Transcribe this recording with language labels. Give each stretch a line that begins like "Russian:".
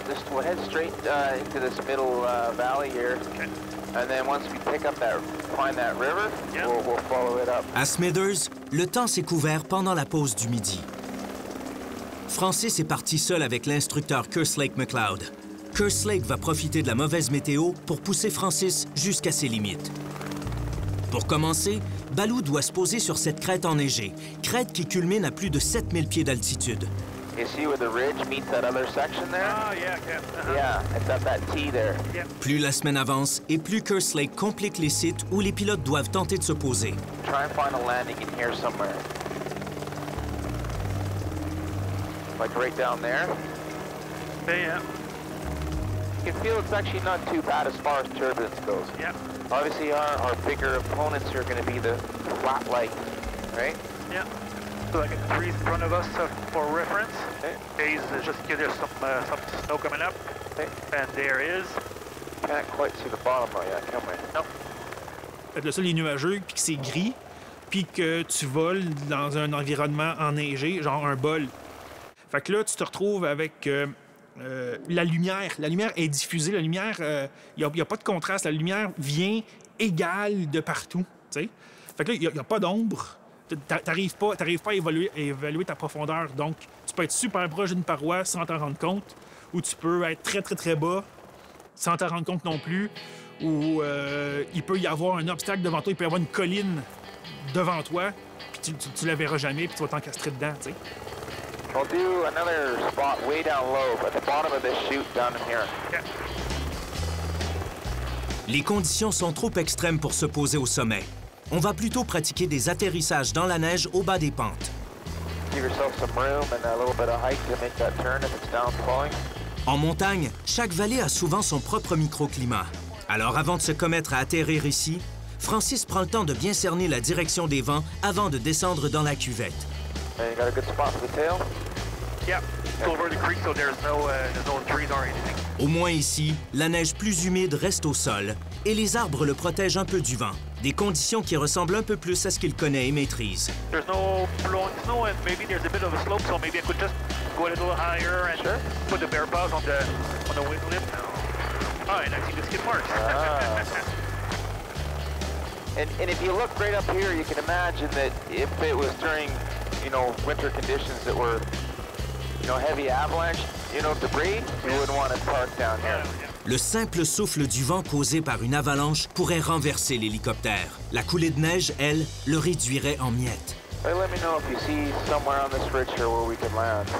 English: We'll head straight into this middle valley here. Okay. And then once we pick up find that river, we'll follow it up.
French: À Smithers, le temps s'est couvert pendant la pause du midi. Francis est parti seul avec l'instructeur Kerslake McLeod. Kerslake va profiter de la mauvaise météo pour pousser Francis jusqu'à ses limites. Pour commencer, Balou doit se poser sur cette crête enneigée, crête qui culmine à plus de 7000 pieds d'altitude.
English: You see where the ridge meets that other section there? Oh, yeah, okay. Yeah, it's at that T there. Yeah.
French: Plus la semaine avance et plus Kerslake complique les sites où les pilotes doivent tenter de se poser.
English: Try and find a landing in here somewhere. Like right down there. Yeah. You can feel it's actually not too bad as far as turbulence goes. Yeah. Obviously, our bigger opponents are going to be the flat light, right? Yeah. So like a tree in front of us for reference. Okay. Haze is just there's some snow coming up. Okay. And there is. Can't quite see the bottom of yet, can we? No.
French: Fait que le sol est nuageux, puis que c'est gris, puis que tu voles dans un environnement enneigé, genre un bol. Fait que là, tu te retrouves avec la lumière. La lumière est diffusée. La lumière, il n'y a pas de contraste. La lumière vient égale de partout, tu sais. Fait que là, il n'y a pas d'ombre. T'arrives pas à évaluer ta profondeur. Donc, tu peux être super proche d'une paroi sans t'en rendre compte, ou tu peux être très, très, très bas sans t'en rendre compte non plus, ou il peut y avoir un obstacle devant toi, il peut y avoir une colline devant toi, puis tu la verras jamais, puis tu vas t'encastrer dedans, tu sais.
English: We'll do another spot way down low, at the bottom of this chute down in here. Okay.
French: Les conditions sont trop extrêmes pour se poser au sommet. On va plutôt pratiquer des atterrissages dans la neige au bas des pentes.
English: Give yourself some room and a little bit of height to make that turn if it's downfalling.
French: En montagne, chaque vallée a souvent son propre microclimat. Alors avant de se commettre à atterrir ici, Francis prend le temps de bien cerner la direction des vents avant de descendre dans la cuvette.
English: And you got a good spot for the tail? Yeah, go over the creek so there's no trees or anything.
French: Au moins ici, la neige plus humide reste au sol et les arbres le protègent un peu du vent. Des conditions qui ressemblent un peu plus à ce qu'il connaît et maîtrise.
English: There's no blowing snow and maybe there's a bit of a slope, so maybe I could just go a little higher and put the bare paws on the wind lip. Oh, and I see the skid marks. And if you look right up here, you can imagine that if it was during, winter conditions that were, heavy avalanche, debris, you wouldn't want to park down here.
French: Le simple souffle du vent causé par une avalanche pourrait renverser l'hélicoptère. La coulée de neige, elle, le réduirait en miettes.
English: Hey, let me know if you see somewhere on this ridge here where we can land.